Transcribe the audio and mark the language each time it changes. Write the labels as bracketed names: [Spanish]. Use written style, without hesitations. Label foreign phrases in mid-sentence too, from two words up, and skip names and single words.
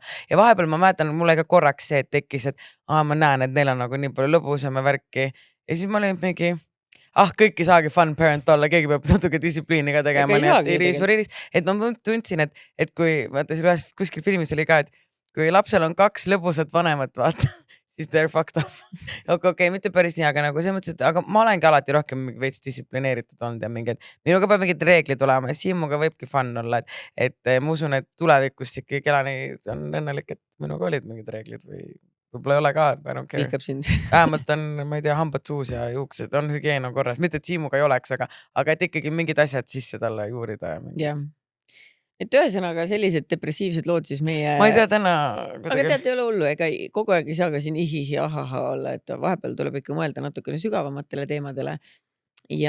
[Estonian] Ja vahepeal ma mäletan, mulle ka korraks see, et tekkis, et ma näen, et neil on nagu nii palju lõbusam ja värki ja siis ma olin mingi kõik ei saagi [English] fun parent [Estonian] olla, keegi peab natuke distsipliini ka tegema. Et ma tundsin, et kui vaata siin ühes kuskil filmis oli ka, et kui lapsel on 2 lõbusat vanemat, vaata, siis [English] they're fucked up. [Estonian] Okei, mitte päris nii, aga nagu see mõttes, et aga ma olengi alati rohkem veits distsiplineeritud olnud ja mingid, minuga peab mingid reeglid olema ja Siimuga võibki fun olla, et ma usun, et tulevikus ikka Kelani on õnnelik, et minuga olid mingid reeglid või võib-olla ei ole ka, [English] I don't care. [Estonian] Vihkab sind. Vähemalt on, ma ei tea, hambad suus ja juuksed on hügieen on korras, mitte et Siimuga ei oleks, aga et ikkagi mingid asjad sisse talle juurida ja mingi. Jah. Et ühesõnaga sellised depressiivsed lood siis meie... Ma ei tea täna... Aga tead, ei ole hullu, ega kogu aeg ei saa ka siin ihihi ahaha olla, et vahepeal tuleb ikka mõelda natukene sügavamatele teemadele ja...